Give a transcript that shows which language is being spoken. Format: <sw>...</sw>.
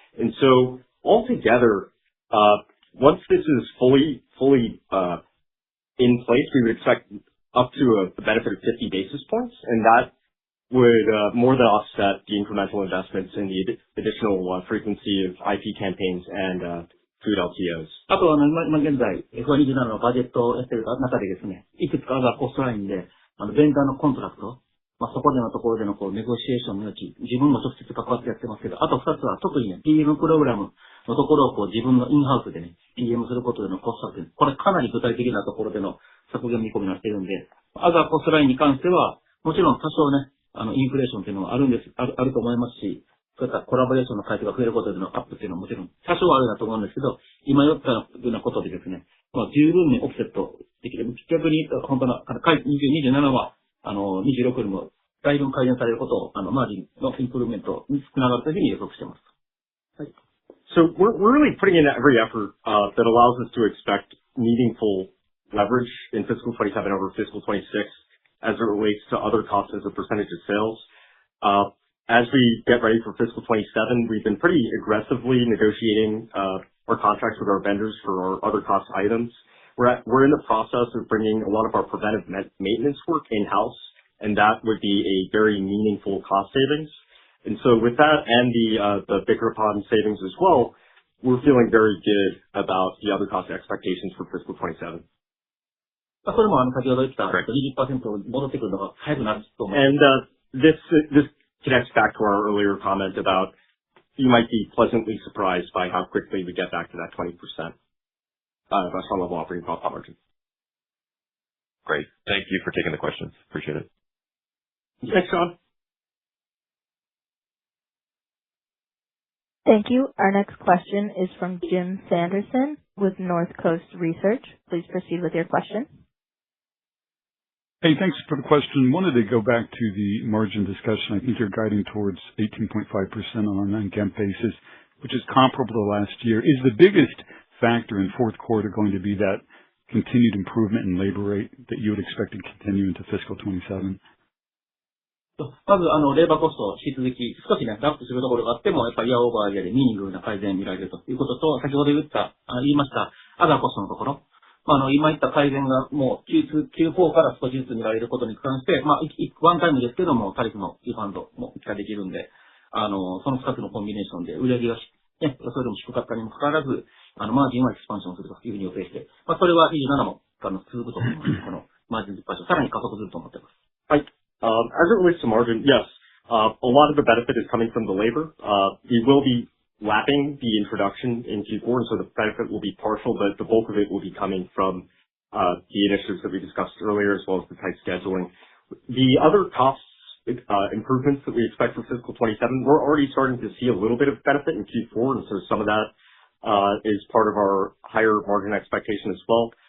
<en>And so altogether, once this is fully in place, we would expect up to a benefit of 50 basis points, and that would more than offset the incremental investments in the additional frequency of IP campaigns and food LTOs.</en> <ja>あと今現在 F27 のバジェットをやっている中でですね、いくつかがコストラインで、ベンダーのコントラクト、そこでのところでのネゴシエーションの余地、自分も直接関わってやってますけど、あと2つは特にね、PM プログラムのところを自分のインハウスでね、PM することでのコスト削減、これかなり具体的なところでの削減見込みになっているんで、アザーコストラインに関しては、もちろん多少ね、インフレーションっていうのはあると思いますし、そういったコラボレーションの回数が増えることでのアップっていうのはもちろん多少はあるなと思うんですけど、今言ったようなことでですね、十分にオフセットできる。逆に、本当の、27は、26よりもだいぶ改善されることを、マージンのインプルーメントにつながるというふうに予測しています。はい。</ja> <en>So we're really putting in every effort that allows us to expect meaningful leverage in fiscal 27 over fiscal 26 as it relates to other costs as a percentage of sales. As we get ready for fiscal 27, we've been pretty aggressively negotiating our contracts with our vendors for our other cost items. We're in the process of bringing a lot of our preventive maintenance work in-house, and that would be a very meaningful cost savings. And so with that and the bigger upon savings as well, we're feeling very good about the other cost expectations for fiscal 27.</en> <ja>それも先ほど言った 20% 戻ってくるのが早くなると思います。</ja> <en>And this connects back to our earlier comment about you might be pleasantly surprised by how quickly we get back to that 20% restaurant level operating profit margin. Great. Thank you for taking the questions. Appreciate it. Thanks, Sean. Thank you. Our next question is from Jim Sanderson with North Coast Research. Please proceed with your question. Hey, thanks for the question. Wanted to go back to the margin discussion. I think you're guiding towards 18.5% on a non-GAAP basis, which is comparable to last year. Is the biggest factor in fourth quarter going to be that continued improvement in labor rate that you would expect to continue into fiscal 27?</en> <ja>まず、レーバーコスト、引き続き、少しね、ラップするところがあっても、やっぱりイヤーオーバーエリアでミーニングな改善見られるということと、先ほど言いました、アザーコストのところ、今言った改善がもう Q4 から少しずつ見られることに関して、ワンタイムですけども、タリフのリファンドも期待できるんで、その2つのコンビネーションで売上がね、それでも低かったにもかかわらず、マージンはエクスパンションするというふうに予定して、それは27も続くと思います。このマージンエクスパンション、さらに加速すると思っています。はい。</ja> <en>As it relates to margin, yes, a lot of the benefit is coming from the labor. We will be lapping the introduction in Q4, and so the benefit will be partial, but the bulk of it will be coming from the initiatives that we discussed earlier, as well as the tight scheduling. The other costs improvements that we expect for fiscal 27, we're already starting to see a little bit of benefit in Q4, and so some of that is part of our higher margin expectation as well.</en>